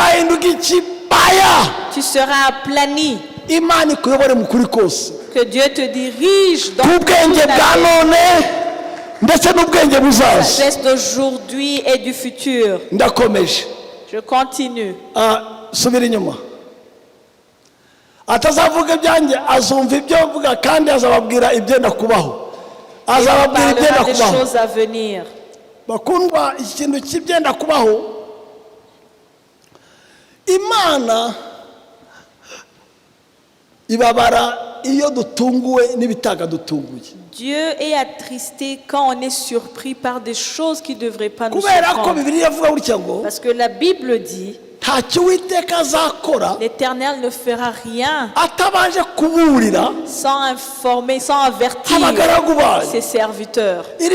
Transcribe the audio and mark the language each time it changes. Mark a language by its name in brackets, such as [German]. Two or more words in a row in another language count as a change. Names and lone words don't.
[French] Tu seras aplani. Que Dieu te dirige dans toute la sagesse d'aujourd'hui et du futur. Je continue. [Kinyarwanda] Atazavuga ibyanjye azumva ibyo mvuga kandi azababwira ibyenda kubaho. Azababwira ibyenda kubaho. Bakundwa, ikintu cy'ibyenda kubaho, Imana ibabara iyo dutunguwe n'ibitaga dutunguye. [French] Dieu est attristé quand on est surpris par des choses qui ne devraient pas nous surprendre. Parce que la Bible dit l'Éternel ne fera rien sans informer, sans avertir ses serviteurs.